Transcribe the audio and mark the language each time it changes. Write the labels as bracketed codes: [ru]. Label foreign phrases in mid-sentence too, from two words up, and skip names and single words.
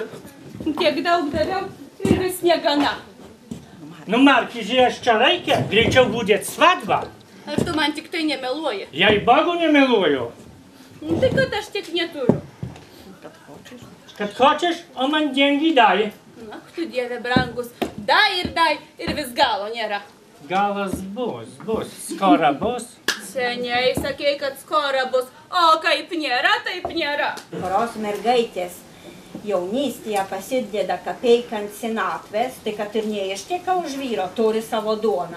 [lt] Tiek daug daviau ir vis negana. Nu, Marki, žiūrėš, čia reikia. Greičiau būdėt svadba. Ar tu man tik tai nemeluoji? Jei-bogu nemeluoju. Tai kad aš tiek neturiu. Kad хочешь, o man [ru] деньги дай. [lt] Ak, tu Dieve brangus, dai ir vis galo nėra. Galas bus. Skora bus. Seniai sakei, kad skora bus, o kaip nėra, taip nėra. Kurios mergaitės jaunystėje pasidėda kapeiką ant senatvės, tai kad ir neištieka už vyro, turi savo duoną.